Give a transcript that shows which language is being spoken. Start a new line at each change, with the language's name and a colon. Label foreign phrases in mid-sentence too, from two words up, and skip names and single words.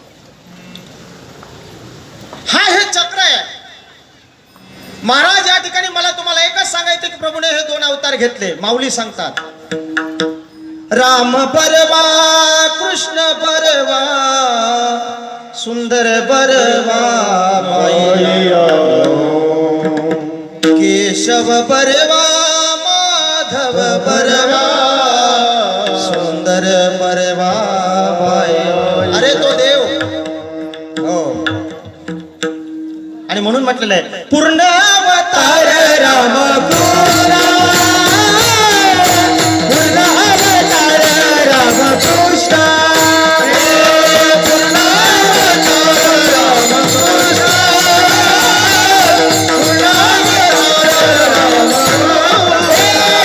Marathi: हा हे चक्र आहे. महाराज या ठिकाणी मला तुम्हाला एकच सांगायचं की प्रभूने हे 2 अवतार घेतले. माऊली सांगतात राम परवा कृष्ण परवा सुंदर बरवा केशव बरवा माधव बरवा सुंदर बरवा. अरे तो देव. हो. आणि म्हणून म्हटलेलं आहे पूर्ण अवतार राम कृष्ण. पूर्ण अवतार राम कृष्ण. पूर्ण अवतार राम कृष्ण. पूर्ण अवतार राम कृष्ण.